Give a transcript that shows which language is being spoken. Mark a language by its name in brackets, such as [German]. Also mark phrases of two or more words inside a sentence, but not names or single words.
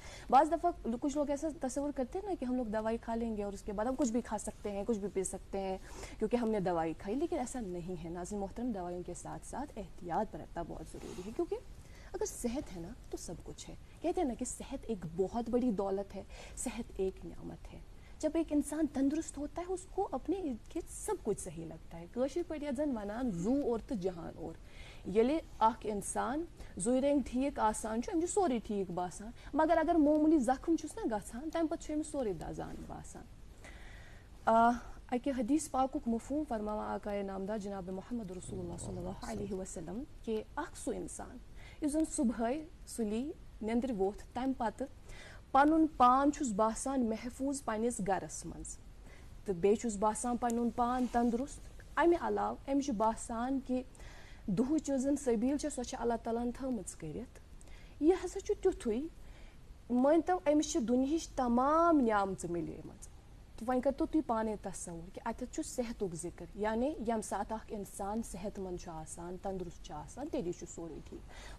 [Urdu] بعض دفعہ کچھ لوگ ایسا تصور کرتے ہیں نا کہ ہم لوگ دوائی کھا لیں گے اور اس کے بعد ہم کچھ بھی کھا سکتے ہیں، کچھ بھی پی سکتے ہیں کیونکہ ہم نے دوائی کھائی، لیکن ایسا نہیں ہے ناظرین محترم۔ دوائیوں کے ساتھ ساتھ احتیاط برتنا بہت ضروری ہے، کیونکہ اگر صحت ہے نا تو سب کچھ ہے۔ کہتے ہیں نا کہ صحت ایک بہت بڑی دولت ہے، صحت ایک نعمت ہے۔ جب ایک انسان تندرست ہوتا ہے اس کو اپنے ارد گرد سب کچھ صحیح لگتا ہے۔ [Kashmiri] کٲشِر پٲٹھۍ یتھ زن ونان زو اور تو جہان اور، ییٚلہِ اکھ انسان زُوِ رنٛگۍ ٹھیٖک آسان چھُ أمِس چھُ سورُے ٹھیٖک باسان، مگر اگر معموٗلی زخم چھُس نا گژھان تمہِ پتہٕ چھُ أمِس سورُے دزان باسان۔ اکہِ حدیث پاکُک مفہوم فرماوان آقائے نامدار جناب محمد رسول اللہ [Arabic] صلی اللہ علیہ وسلم [Kashmiri] کہ اکھ سُہ انسان یُس زن صبحٲے سُلی نیندرِ ووتھ تمہِ پتہٕ پنُن پان چھُس باسان محفوٗظ پننِس گرس منٛز تہٕ بیٚیہِ چھُس باسان پنُن پان تندرست، امہِ علاوٕ أمِس چھُ باسان کہ دُہٕچ یۄس زن سبیٖل چھےٚ سۄ چھےٚ اللہ تعالیٰ ہن تھٲومٕژ کٔرِتھ، یہِ ہسا چھُ تیُتھُے مٲنۍتو أمِس چھِ دُنہِچ تمام نعمژٕ مِلیمٕژ تہٕ وۄنۍ کٔرۍتو تُہۍ پانے تصوُر کہ اتٮ۪تھ چھُ صحتُک ذکر، یعنی ییٚمہِ ساتہٕ اکھ انسان صحت مند چھُ آسان، تندرست چھُ آسان، تیٚلی چھُ سورُے ٹھیٖک۔